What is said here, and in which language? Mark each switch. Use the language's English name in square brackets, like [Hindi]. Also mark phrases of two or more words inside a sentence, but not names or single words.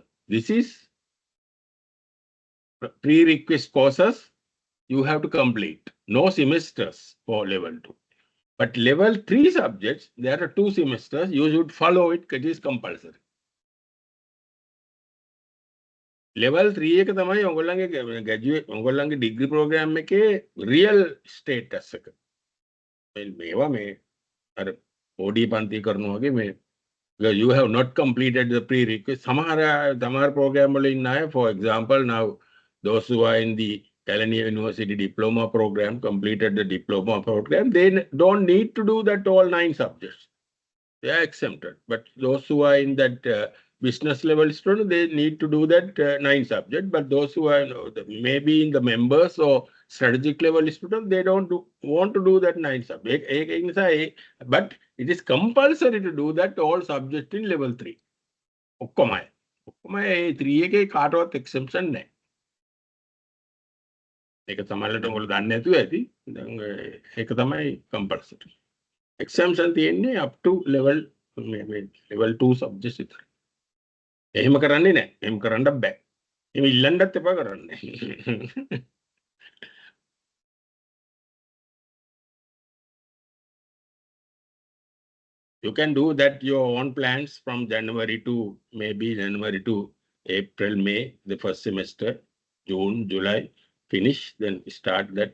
[English] This is prerequisite courses you have to complete. No semesters for level 2. But level 3 subjects, there are 2 semesters. You should follow it. It is compulsory. Level 3 [Sinhala] එක තමයි ඔයගොල්ලන්ගේ [English] graduate ඔයගොල්ලන්ගේ degree program එකේ real status එක. [Sinhala] මේවා මේ අර OD පන්ති කරනවා වගේ මේ [English] because you have not completed the prerequisite. Samar program for example, now those who are in the Galle University diploma program, completed the diploma program, they don't need to do that all 9 subjects. They are exempted. But those who are in that business level student, they need to do that 9 subjects. But those who are maybe in the members or strategic level student, they don't want to do that 9 subjects. But it is compulsory to do that all subjects in level 3. [Sinhala] ඔක්කොමයි. ඔක්කොමයි 3 එකේ කාටවත් exemption නැහැ. ඒක සමහරවිට ඔයගොල්ලෝ දන්නේ නැතුව ඇති. දැන් ඒක තමයි compulsory. Exemption තියෙන්නේ [English] up to level 2 subjects [Sinhala] විතර. එහෙම කරන්නේ නැහැ. එහෙම කරන්න බෑ. එහෙම ඉල්ලන්නත් එපා කරන්නේ. [English] You can do that your own plans from January to maybe January to April, May, the first semester, June, July, finish, then start that.